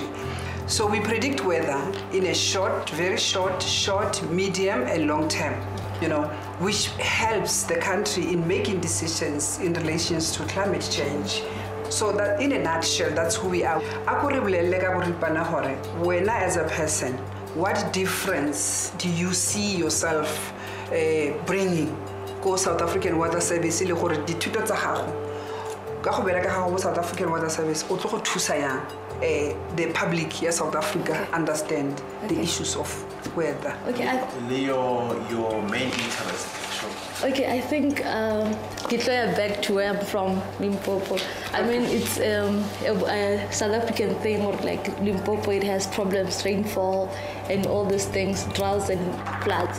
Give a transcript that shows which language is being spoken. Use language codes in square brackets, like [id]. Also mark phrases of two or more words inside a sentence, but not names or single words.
[en] So we predict weather in a short, very short, medium and long term, which helps the country in making decisions in relations to climate change. So that in a nutshell, that's who we are. When as a person, what difference do you see yourself bringing go South African Weather Service [tn] le gore dithuto tsa gago ka go bereka ga go South African Weather Service o tlo go thusa yang [en] the public ya South Africa understand the issues of weather. Okay, your main interest. Okay, I think get back to where I'm from, Limpopo. I mean, it's a South African thing, or like Limpopo, it has problems, rainfall, and all these things, droughts and floods.